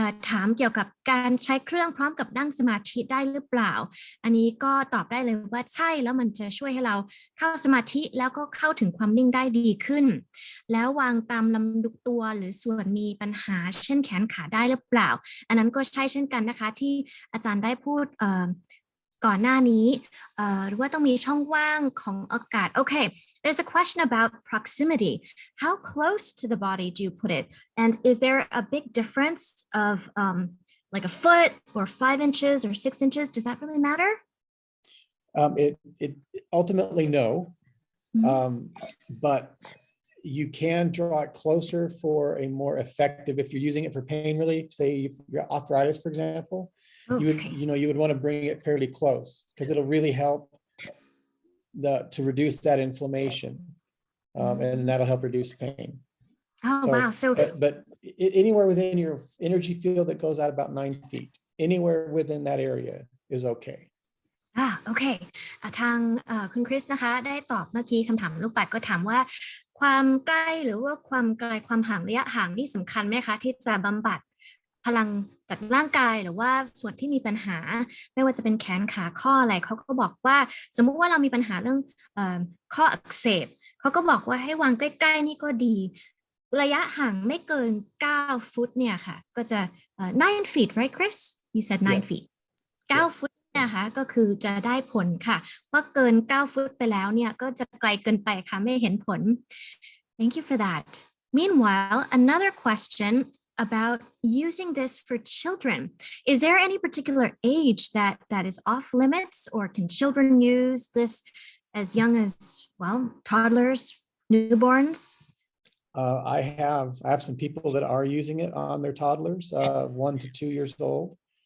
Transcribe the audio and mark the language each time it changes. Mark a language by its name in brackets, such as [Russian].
[Thai] ถามเกี่ยวกับการใช้เครื่องพร้อมกับนั่งสมาธิได้หรือเปล่าอันนี้ก็ตอบได้เลยว่าใช่แล้วมันจะช่วยให้เราเข้าสมาธิแล้วก็เข้าถึงความนิ่งได้ดีขึ้นแล้ววางตามลำดับตัวหรือส่วนมีปัญหาเช่นแขนขาได้หรือเปล่าอันนั้นก็ใช่เช่นกันนะคะที่อาจารย์ได้พูดก่อนหน้านี้หรือว่าต้องมีช่องว่างของอากาศ [English] Okay, there's a question about proximity. How close to the body do you put it? And is there a big difference of like a foot or 5 inches or 6 inches? Does that really matter? It ultimately no, but you can draw it closer for a more effective, if you're using it for pain relief, say if you're arthritis, for example. You would want to bring it fairly close because it'll really help to reduce that inflammation, and that'll help reduce pain. Wow! So, but anywhere within your energy field that goes out about 9 feet, anywhere within that area is okay. [Thai] โอเคทางคุณคริสนะคะได้ตอบเมื่อกี้คำถามลูกปัดก็ถามว่าความใกล้หรือว่าความไกลความห่างระยะห่างนี่สำคัญไหมคะที่จะบำบัดพลังจากร่างกายหรือว่าส่วนที่มีปัญหาไม่ว่าจะเป็นแขนขาข้ออะไรเขาก็บอกว่าสมมุติว่าเรามีปัญหาเรื่อง ข้ออักเสบเขาก็บอกว่าให้วางใกล้ๆนี่ก็ดีระยะห่างไม่เกิน9ฟุตเนี่ยค่ะก็จะ [English] 9 feet right Chris you said 9 feet [Thai] 9 ฟุตนะคะก็คือจะได้ผลค่ะเพราะเกิน9ฟุตไปแล้วเนี่ยก็จะไกลเกินไปค่ะไม่เห็นผล [English] Thank you for that. Meanwhile, another question about using this for children. Is there any particular age that is off limits, or can children use this as young as, well, toddlers, newborns? I have some people that are using it on their toddlers, 1 to 2 years old.